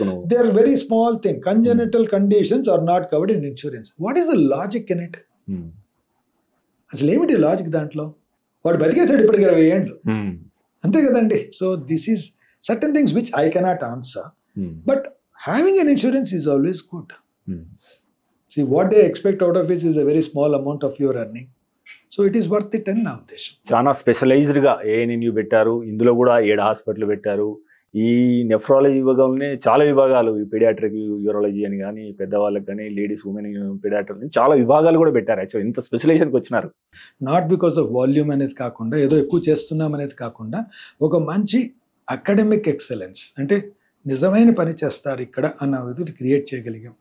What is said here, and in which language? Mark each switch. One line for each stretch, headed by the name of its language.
English: They are very small thing. Congenital conditions are not covered in insurance. What is the logic in it?
Telugu: అసలు ఏమిటి logic దాంట్లో? వాడు బతికేసాడు ఇప్పటికి 20 ఏళ్ళు, అంతే కదండి.
English: So this is certain things which I cannot answer, but having an insurance is always good. See, what they expect out of it is a very small amount of your earning. So it is worth it
Telugu: అని నా ఉద్దేశం. చాలా స్పెషలైజ్డ్గా ఏఎన్ఎన్యూ పెట్టారు, ఇందులో కూడా 7 hospital పెట్టారు. ఈ nephrology విభాగంలోనే చాలా విభాగాలు, ఈ పీడియాట్రిక్ యూరాలజీ అని కానీ, పెద్దవాళ్ళకి కానీ, లేడీస్ ఉమెన్ పీడియాట్రిక్ చాలా విభాగాలు కూడా పెట్టారు. యాక్చువల్ ఇంత స్పెషలైజేషన్కి వచ్చినారు.
English: not because of volume
Telugu: అనేది కాకుండా, ఏదో ఎక్కువ చేస్తున్నాం అనేది కాకుండా, ఒక మంచి అకాడమిక్ ఎక్సలెన్స్ అంటే నిజమైన పని చేస్తారు ఇక్కడ అన్న విధులు క్రియేట్ చేయగలిగాం.